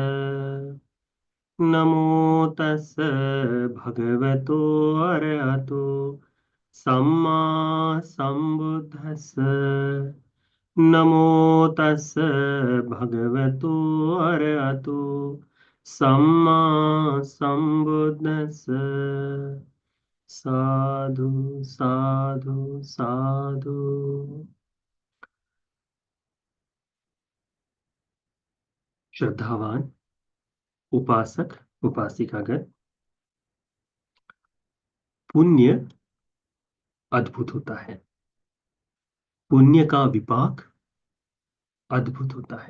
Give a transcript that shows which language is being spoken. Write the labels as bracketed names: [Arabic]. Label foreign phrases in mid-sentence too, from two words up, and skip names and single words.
[Pali] नमो तस् भगवतो अरहतो सम्मा सम्बुद्दस्स। नमो तस् भगवतो अरहतो सम्मा सम्बुद्दस्स। साधु साधु साधु। [Hindi] श्रद्धावान उपासक उपासिकागण, पुण्य अद्भुत होता है। पुण्य का विपाक अद्भुत होता है।